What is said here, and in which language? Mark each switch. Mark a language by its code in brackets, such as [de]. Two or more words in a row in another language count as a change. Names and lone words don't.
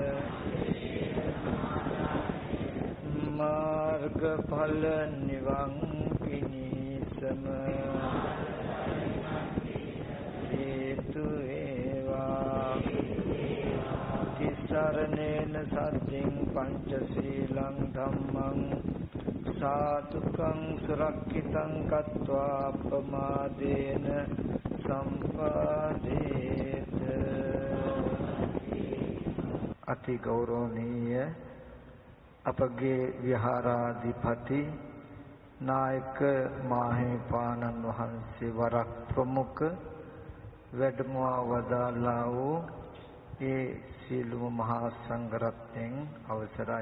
[pi] मार्गफल निवांकिनीसम हेतु एवा तिसरणेन सद्दिं पंचशीलं धम्मं साधुकं सुरक्षितं कत्वा अपमादेन [si] संपादेत අති ගෞරවනීය අපගේ විහාරාධිපති නායක මාහිමිපාණන් වහන්සේ වරක් ප්‍රමුඛ වැඩමවා වදාළා වූ ඒ සීලම මහා සංඝරත්නයන් අවසරයි.